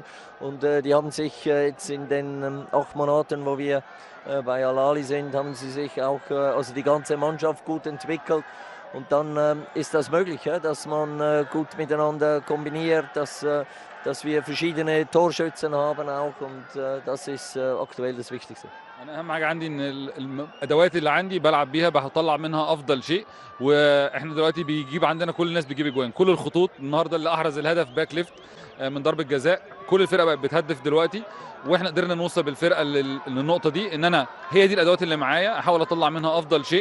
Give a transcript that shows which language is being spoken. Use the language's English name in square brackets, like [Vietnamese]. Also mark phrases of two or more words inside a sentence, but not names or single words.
[German] Und die haben sich jetzt in den 8 Monaten, wo wir bei Al-Ahly sind, haben sie sich auch, also die ganze Mannschaft gut entwickelt. Und dann ist das möglich, ja, dass man gut miteinander kombiniert, dass wir verschiedene Torschützen haben auch und das ist aktuell das Wichtigste. [Arabic] انا اهم حاجه عندي ان الادوات اللي عندي بلعب بيها بطلع منها افضل شيء. واحنا دلوقتي بيجيب عندنا كل الناس بتجيب اجوان، كل الخطوط النهارده اللي احرز الهدف [English] back left [Arabic] من ضربه جزاء، كل الفرقه بقت بتهدف دلوقتي، واحنا قدرنا نوصل بالفرقه للنقطه دي، ان انا هي دي الادوات اللي معايا احاول اطلع منها افضل شيء.